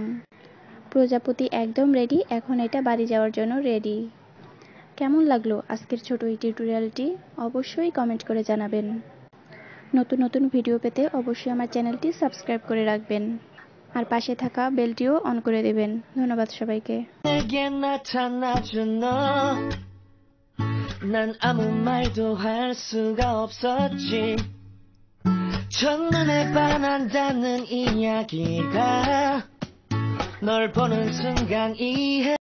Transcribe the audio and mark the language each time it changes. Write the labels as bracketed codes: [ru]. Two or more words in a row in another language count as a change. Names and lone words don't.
[bn] প্রজাপতি একদম রেডি। এখন এটা বাড়ি যাওয়ার জন্য রেডি। কেমন লাগলো আজকের ছোট এই টিউটোরিয়ালটি? অবশ্যই কমেন্ট করে জানাবেন। নতুন নতুন ভিডিও পেতে অবশ্যই আমার চ্যানেলটি সাবস্ক্রাইব করে রাখবেন আর পাশে থাকা বেলটিও অন করে দেবেন। ধন্যবাদ সবাইকে। [ko] 난 아무 말도 할 수가 없었지. 첫눈에 반한다는 이야기가 널 보는 순간 이해